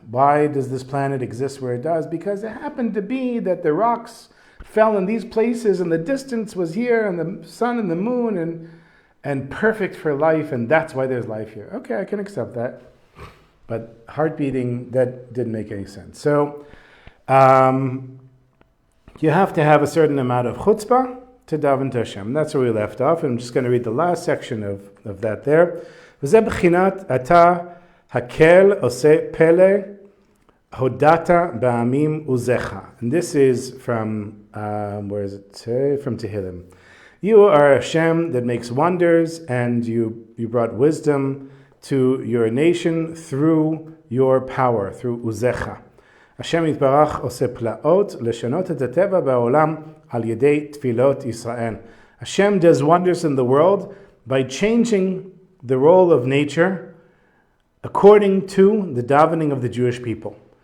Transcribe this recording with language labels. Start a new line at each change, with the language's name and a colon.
English: Why does this planet exist where it does? Because it happened to be that the rocks fell in these places and the distance was here and the sun and the moon and perfect for life, and that's why there's life here. Okay, I can accept that. But heart beating, that didn't make any sense. So you have to have a certain amount of chutzpah to daven to Hashem. That's where we left off. I'm just going to read the last section of that there.
Hebrew: וזה בחינת אתה הקל עושה פלא הודעת בעמים עוזך.
English: And this is from, where is it? From Tehillim. You are Hashem that makes wonders, and you brought wisdom to your nation through your power, through uzecha.
Hebrew: Hashem yitbarach ose plaot לשנות את הטבע בעולם על ידי תפילות ישראל.
English: Hashem does wonders in the world by changing the role of nature according to the davening of the Jewish people.